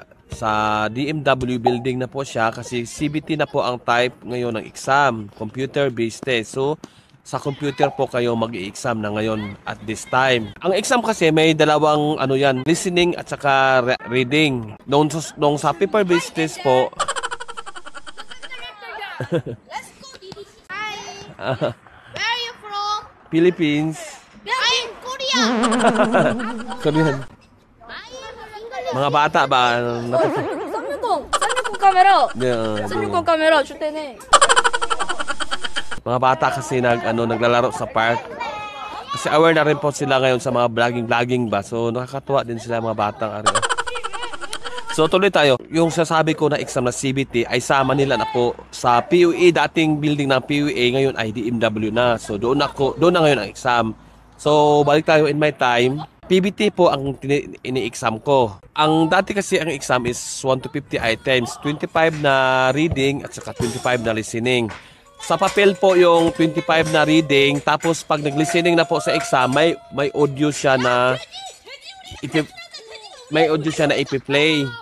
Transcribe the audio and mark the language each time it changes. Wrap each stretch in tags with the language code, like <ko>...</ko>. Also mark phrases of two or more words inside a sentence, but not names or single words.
<tl>Sa DMW building na po siya kasi CBT na po ang type ngayon ng exam,</tl> <en>computer-based test.</en> <tl>So, sa computer po kayo mag-i-exam na ngayon</tl> <en>at this time.</en> <tl>Ang exam kasi may dalawang listening at saka reading. Nung sa</tl> <en>paper-based test</en> <tl>po.</tl> <en>Let's go. Hi. Where are you from? Philippines. I'm Korea. Korean.</en> <tl>Mga bata ba?</tl> <ja>360 カメラ.</ja> <en>Yeah,</en> <ja>360カメラ出てね.</ja> <tl>Mga bata kasi naglalaro sa park. Kasi aware na rin po sila ngayon sa mga vlogging ba. So nakakatuwa din sila mga batang ari. So tuloy tayo. Yung sasabi ko na exam na CBT ay sa Manila na po. Sa PUE, dating building ng PUE, ngayon ay DMW na. So doon na ngayon ang exam. So balik tayo</tl> <en>in my time.</en> <tl>PBT po ang ini-exam ko. Ang dati kasi ang exam is 1 to 50 items. 25 na reading at saka 25 na listening. Sa papel po yung 25 na reading, tapos pag nag-listening na po sa exam, may audio siya na ipi-play.</tl>